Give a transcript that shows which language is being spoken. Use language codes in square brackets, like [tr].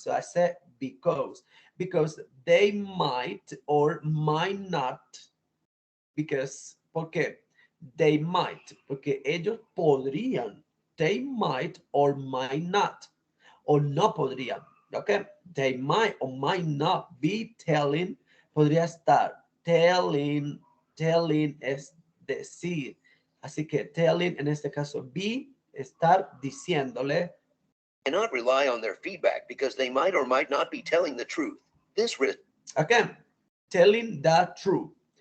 [en] So I say because they might or might not. [es] Because, ¿por qué? [en] They might, [es] porque ellos podrían. [en] They might or might not. [es] O no podrían. [en] ¿Ok? They might or might not be telling. [es] Podría estar. Telling es decir. Así que telling en este caso be, estar diciéndole. [en] cannot rely on their feedback because they might or might not be telling the truth. This risk. Again, telling the truth.